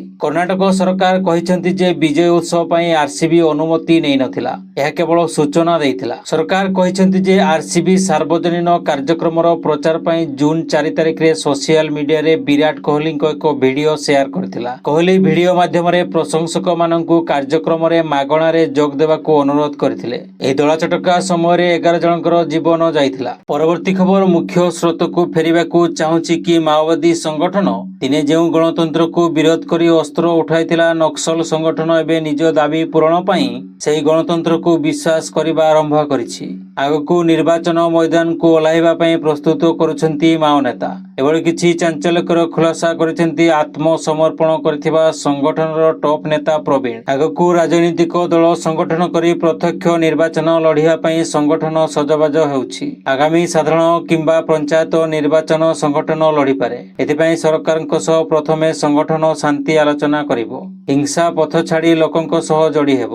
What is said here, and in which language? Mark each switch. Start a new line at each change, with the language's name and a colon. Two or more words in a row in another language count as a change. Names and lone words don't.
Odia: କର୍ଣ୍ଣାଟକ ସରକାର କହିଛନ୍ତି ଯେ ବିଜୟ ଉତ୍ସବ ପାଇଁ ଆରସିବି ଅନୁମତି ନେଇ ନଥିଲା, ଏହା କେବଳ ସୂଚନା ଦେଇଥିଲା। ସରକାର କହିଛନ୍ତି ଯେ ଆରସିବି ସାର୍ବଜନୀନ କାର୍ଯ୍ୟକ୍ରମ ପ୍ରଚାର ପାଇଁ ଜୁନ 4 ତାରିଖ ରେ
English: social media
Odia: ରେ ବିରାଟ କୋହଲି ଙ୍କ ଏକ
English: video share
Odia: କରିଥିଲା। କୋହଲି ଭିଡିଓ ମାଧ୍ୟମ ରେ ପ୍ରଶଂସକ ମାନଙ୍କୁ କାର୍ଯ୍ୟକ୍ରମ ରେ ମାଗଣା ରେ ଯୋଗ ଦେବାକୁ ଅନୁରୋଧ କରିଥିଲେ। ଏହି ଦଳା ଚକଟା ସମୟ ରେ 11 ଜଣଙ୍କର ଜୀବନ ଯାଇଥିଲା। ପରବର୍ତ୍ତୀ ଖବର, ମୁଖ୍ୟ ସ୍ରୋତ କୁ ଫେରିବାକୁ ଚାହୁଁଛି କି ମାଓବାଦୀ ସଂଗଠନ ଦିନେ ଯେଉଁ ଗଣତନ୍ତ୍ର କୁ ବିରୋଧ କରି ଅସ୍ତ୍ର ଉଠାଇଥିଲା ନକ୍ସଲ ସଂଗଠନ ଏବେ ନିଜ ଦାବି ପୂରଣ ପାଇଁ ସେହି ଗଣତନ୍ତ୍ର କୁ ବିଶ୍ୱାସ କରିବା ଆରମ୍ଭ କରିଛି। ଆଗକୁ ନିର୍ବାଚନ ମଇଦାନ କୁ ଓହ୍ଲାଇବା ପାଇଁ ପ୍ରସ୍ତୁତ କରୁଛନ୍ତି ମାଓ ନେତା। ଏଭଳି କିଛି ଚାଞ୍ଚଲ୍ୟକର ଖୁଲାସା କରିଛନ୍ତି ଆତ୍ମସମର୍ପଣ କରିଥିବା ସଂଗଠନର ଟପ୍ ନେତା ପ୍ରବୀଣ। ଆଗକୁ ରାଜନୈତିକ ଦଳ ସଂଗଠନ କରି ପ୍ରତ୍ୟକ୍ଷ ନିର୍ବାଚନ ଲଢ଼ିବା ପାଇଁ ସଂଗଠନ ସଜବାଜ ହେଉଛି। ଆଗାମୀ ସାଧାରଣ କିମ୍ବା ପଞ୍ଚାୟତ ନିର୍ବାଚନ ସଂଗଠନ ଲଢ଼ି ପାରେ। ଏଥିପାଇଁ ସରକାରଙ୍କ ସହ ପ୍ରଥମେ ସଂଗଠନ ଶାନ୍ତି ଆଲୋଚନା କରିବ, ହିଂସା ପଥ ଛାଡ଼ି ଲୋକଙ୍କ ସହ ଯୋଡ଼ି ହେବ।